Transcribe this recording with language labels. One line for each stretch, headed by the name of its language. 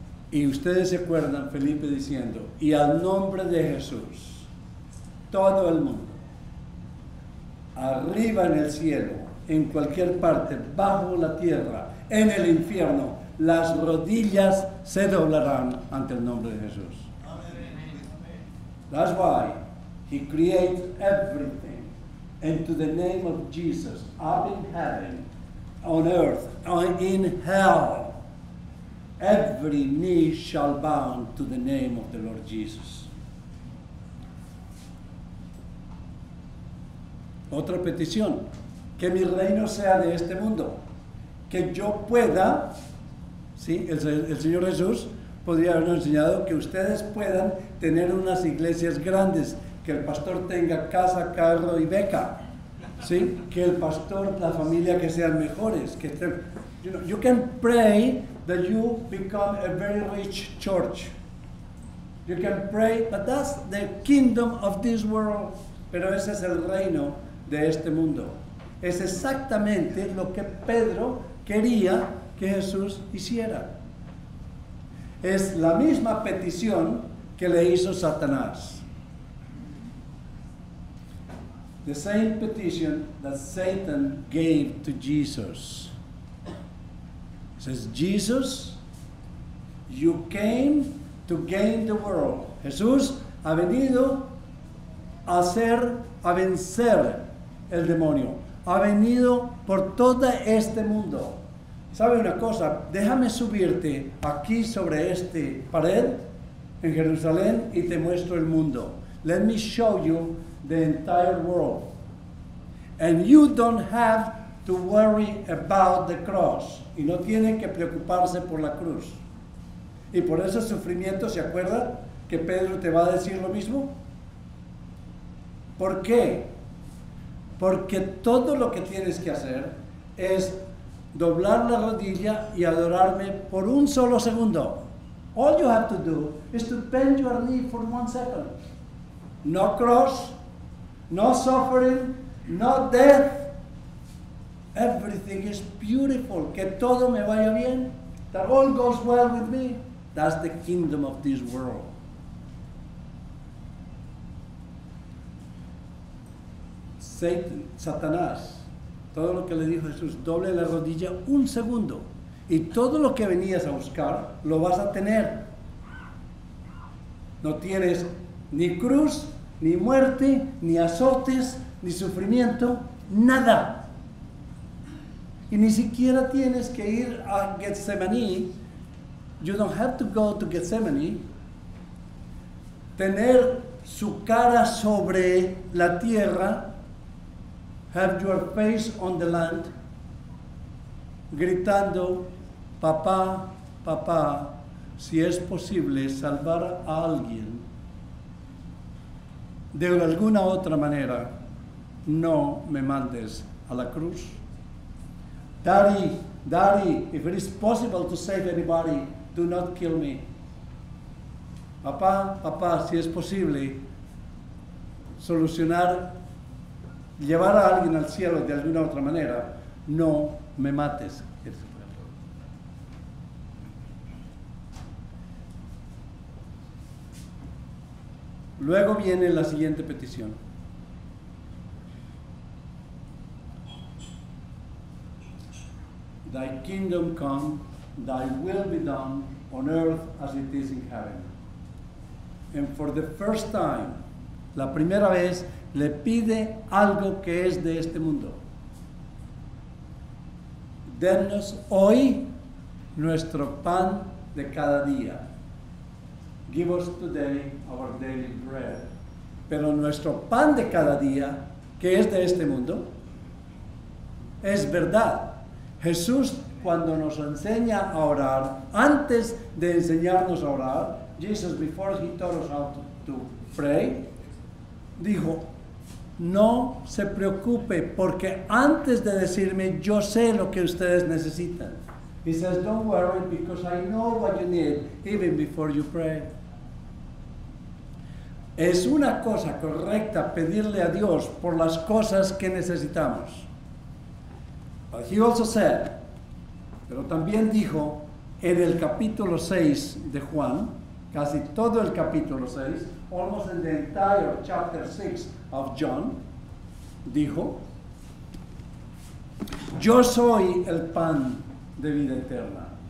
Spanish: Y ustedes se acuerdan, Felipe diciendo, y al nombre de Jesús, todo el mundo, arriba en el cielo, en cualquier parte, bajo la tierra, en el infierno, las rodillas se doblarán ante el nombre de Jesús.
English: That's why He creates everything, and to the name of Jesus, up in heaven, on earth, in hell, every knee shall bow to the name of the Lord Jesus.
Spanish: Otra petición, que mi reino sea de este mundo, que yo pueda, ¿sí? El Señor Jesús podría habernos enseñado que ustedes puedan tener unas iglesias grandes, que el pastor tenga casa, carro y beca, ¿sí? Que el pastor, la familia que sean mejores, que estén,
English: you can pray that you become a very rich church. You can pray, but that's the kingdom of this world.
Spanish: Pero ese es el reino de este mundo. Es exactamente lo que Pedro quería que Jesús hiciera. Es la misma petición que le hizo Satanás.
English: The same petition that Satan gave to Jesus. It says, Jesus, you came to gain the world.
Spanish: Jesús ha venido a vencer el demonio. Ha venido por todo este mundo. ¿Sabe una cosa? Déjame subirte aquí sobre este pared en Jerusalén y te muestro el mundo.
English: Let me show you the entire world. And you don't have to worry about the cross.
Spanish: Y no tienen que preocuparse por la cruz. Y por ese sufrimiento, ¿se acuerda que Pedro te va a decir lo mismo? ¿Por qué? Porque todo lo que tienes que hacer es doblar la rodilla y adorarme por un solo segundo.
English: All you have to do is to bend your knee for 1 second. No cross, no suffering, no death. Everything is beautiful.
Spanish: Que todo me vaya bien.
English: That all goes well with me. That's the kingdom of this world.
Spanish: Satanás, todo lo que le dijo Jesús, doble la rodilla 1 segundo y todo lo que venías a buscar lo vas a tener. No tienes ni cruz, ni muerte, ni azotes, ni sufrimiento, nada. Y ni siquiera tienes que ir a Getsemaní.
English: You don't have to go to Getsemaní.
Spanish: Tener su cara sobre la tierra,
English: have your face on the land,
Spanish: gritando, papá, papá, si es posible salvar a alguien de alguna otra manera, no me mandes a la cruz.
English: Daddy, Daddy, if it is possible to save anybody, do not kill me.
Spanish: Papá, papá, si es posible solucionar, llevar a alguien al cielo de alguna otra manera, no me mates. Luego viene la siguiente petición.
English: Thy kingdom come, thy will be done on earth as it is in heaven. And for the first time,
Spanish: la primera vez, le pide algo que es de este mundo. Dennos hoy nuestro pan de cada día.
English: Give us today our daily bread.
Spanish: Pero nuestro pan de cada día, que es de este mundo, es verdad. Jesús, cuando nos enseña a orar, antes de enseñarnos a orar,
English: Jesus, before he taught us how to pray,
Spanish: dijo, no se preocupe, porque antes de decirme, yo sé lo que ustedes necesitan.
English: He says, don't worry, because I know what you need, even before you pray.
Spanish: Es una cosa correcta pedirle a Dios por las cosas que necesitamos.
English: But he also said,
Spanish: pero también dijo en el capítulo 6 de Juan, casi todo el capítulo 6,
English: almost in the entire chapter 6 of John,
Spanish: dijo, yo soy el pan de vida eterna.